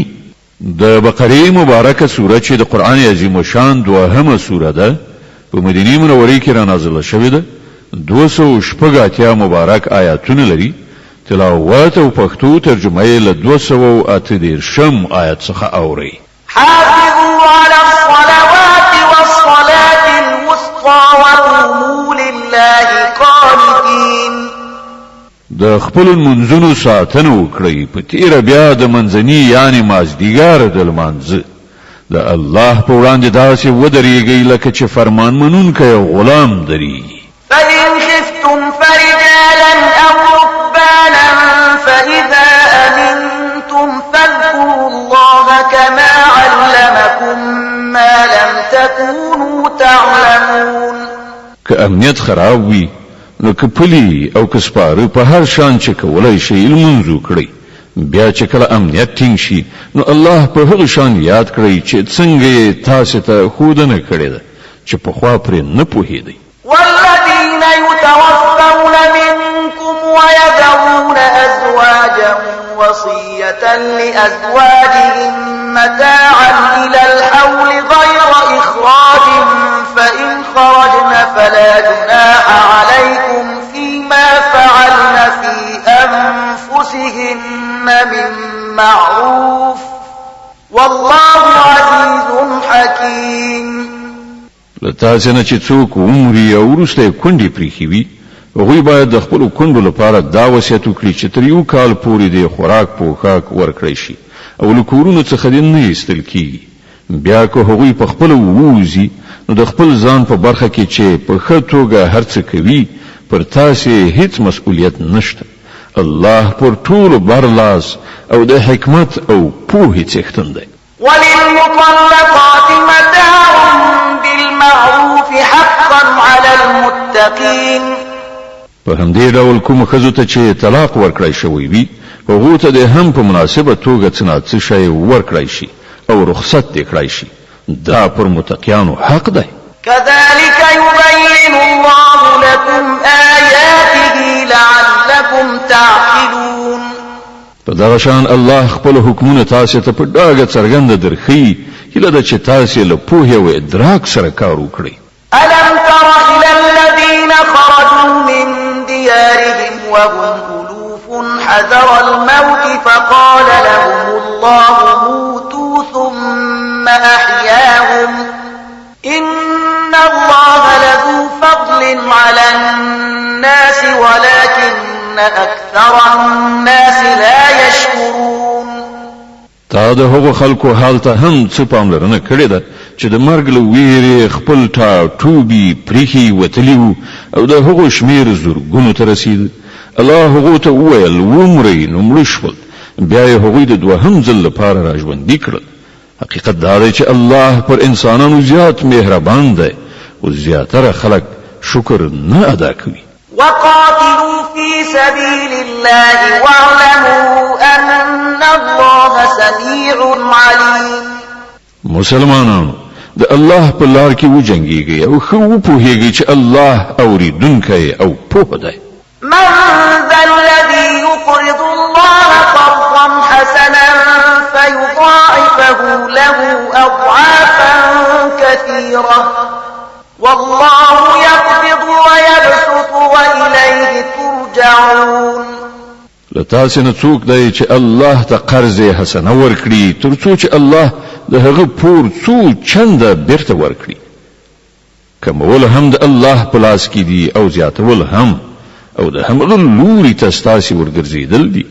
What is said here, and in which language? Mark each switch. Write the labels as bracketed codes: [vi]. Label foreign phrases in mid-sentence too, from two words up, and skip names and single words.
[ps] د بقره مبارکه سوره چې د قرآن عظیم شان دوهمه سوره ده په مدینه منورې کې را نازله شوې ده. 280 مبارک آیاتونه لري. تلاوت او پښتو ترجمه یې له 218 آیت څخه اورئ. [ar] حافظوا على الصلوات والصلاة الوسطى وقوموا لله قانتين. [ps] د خپل منځونو ساتنه وکړئ په تیره بیا د منځني یعنی مازدیګر د لمانځه د الله په وړاندې داسې ودرېږئ لکه چې فرمان منونکی غلام درېږي. [ar] فإن خفتم فرجالا أو ركبانا فإذا أمنتم فاذكروا الله كما علمكم ما لم تكونوا تعلمون. [ps] که امنیت خراب وي نو که پلی او که سپاره په هر شان چې کولای شي لمونځ وکړئ. بیا چې کله امنیت ټینګ شي نو الله په هغه شان یاد کړئ چې څنګه تاسو ته ښودنه کړې ده چې پخوا پرې نه پوهېدئ. [ar] والذين يتوفون منكم ويذرون أزواجا وصية لأزواجهم متاعا إلى الحول غير إخراج فإن خرجن فلا جناح عليكم فيما فعلن في أنفسهن من معروف والله عزيز حكيم. [ps] لتاسې نه چې څوک عمري او وروسته کونډې پریښي وي هغوی باید د خپلو کونډو لپاره دا وصیت وکړي چې تر 1 کال پورې د خوراک پوښاک ورکړی شي او له کورونو څخه دې نه ایستل کیږي. بیا که هغوی په خپله ووځي نو د خپل ځان په برخه کې چې په ښه توګه هر څه کوي پر تاسې هیڅ مسؤلیت نشته. الله پر ټولو برلاس او د حکمت او پوهې څښتن دی. [ar] وللمطلقات متاع بالمعروف حقا على المتقين. [ps] په همدې ډول کوم ښځو ته چې طلاق ورکړی شوی وي هغو ته د هم په مناسبه توګه څه نه څه شی ورکړی شي او رخصت دې کړی شي. دا پر متقیانو حق دی. [ar] كذلك يبين الله لكم آياته لعلكم تعقلون. [ps] په دغه شان الله خپل حکمونه تاسو ته په ډاګه څرګنده درخي هیله ده چې تاسو له پوهې او ادراک سره کار وکړئ. [ar] ألم تر إلى الذين خرجوا من ديارهم وهم ألوف حذر الموت فقال لهم الله موتوا ثم أحياهم إن الله لذو فضل على الناس ولكن أكثر الناس لا يشكرون. [ps] تا د هغو خلکو حال ته هم څه پاملرنه کړې ده چې د مرګ له ویرې خپل ټاټوبي پریښي وتلي وو او د هغو شمېر زرګونو ته رسېده. الله هغو ته وویل ومرئ نو مړه شول. بیا یې هغوی د دوهم ځل لپاره را ژوندي کړل. حقیقت دا دی چې الله پر انسانانو زیات مهربان دی او زیاتره خلک شکر نه ادا کوي. [ar] وقاتلوا في سبيل الله واعلموا أن الله سميع عليم. [ps] مسلمانانو د الله په لار کې وجنګيږي او خو وپوهیږي چې الله اوریدونکی او پوه دی. [ar] من ذا الذي يقرض الله قرضا حسنا فيضاعفه له أضعافا كثيرة والله يقبض ويبسط وإليه ترجعون. [ps] لتاسې نه څوک دی چې الله ته قرض حسنه ورکړي تر څو چې الله د هغه پور څو چنده بیرته ورکړي. کمول هم د الله په لاس کې دي او زیاتول هم، او د همغه لوري ته ستاسې ورګرځېدل دي.